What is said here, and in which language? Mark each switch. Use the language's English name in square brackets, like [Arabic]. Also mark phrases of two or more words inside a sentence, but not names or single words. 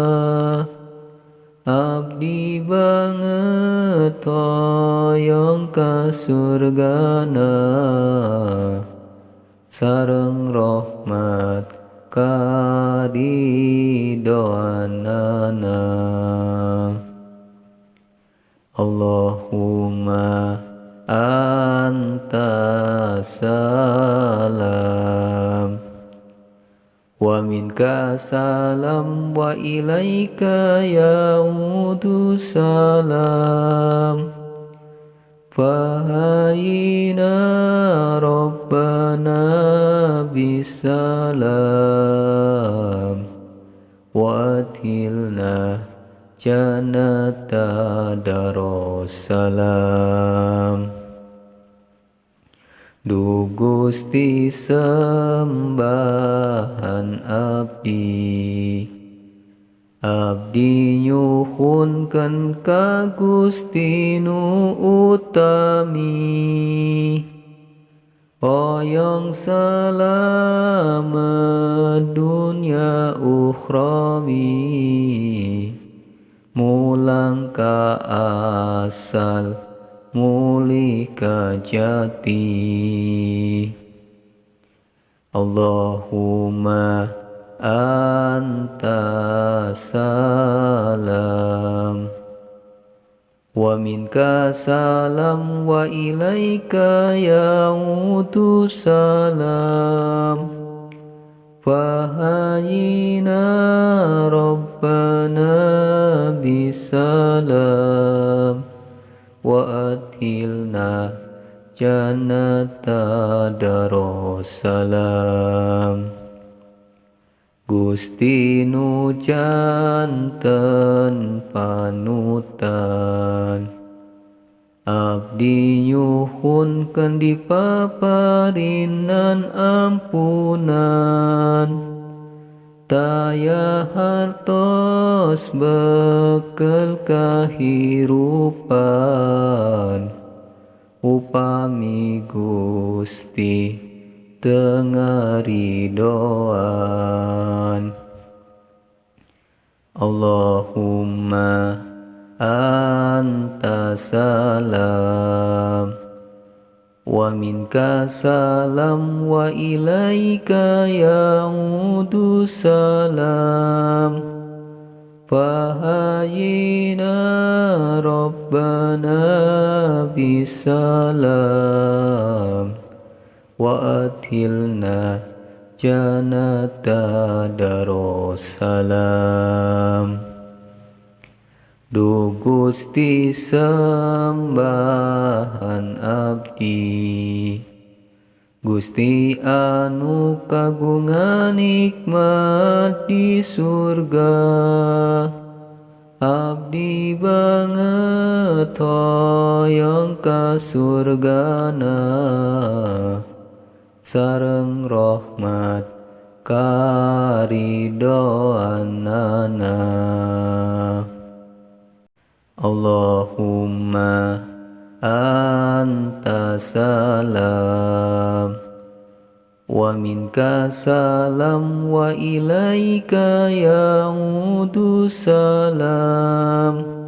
[Sundanese] Abdi banget hoyong ka surgana, sareng rahmat karidoanana. [Arabic] اللهم أنت السلام ومنك السلام وإليك يعود السلام. فحينا ربنا بالسلام وأدخلنا الجنة دار السلام. [Sundanese] Du Gusti sembahan abdi, abdi nyuhunkeun ka Gusti nu utami, hoyong salamet dunya ukhrawi, mulang ka asal mulika jati. [Arabic] اللهم أنت السلام ومنك السلام وإليك يعود السلام. فحينا ربنا بالسلام وأدخلنا الجنة دار السلام. [Sundanese] Gusti nu janten panutan, abdi nyuhunkeun dipaparinan ampunan. Taya hartos bekel kahirupan, upami Gusti teu ngaridoan. [Arabic] اللهم أنت السلام ومنك السلام وإليك يعود السلام. فحينا ربنا بالسلام وأدخلنا الجنة دار السلام. [Sundanese] Duh Gusti sembahan abdi, Gusti anu kagungan nikmat di surga. Abdi banget hoyong ka surgana, sareng rahmat karidoanana. [Arabic] اللهم أنت السلام ومنك السلام وإليك يعود السلام.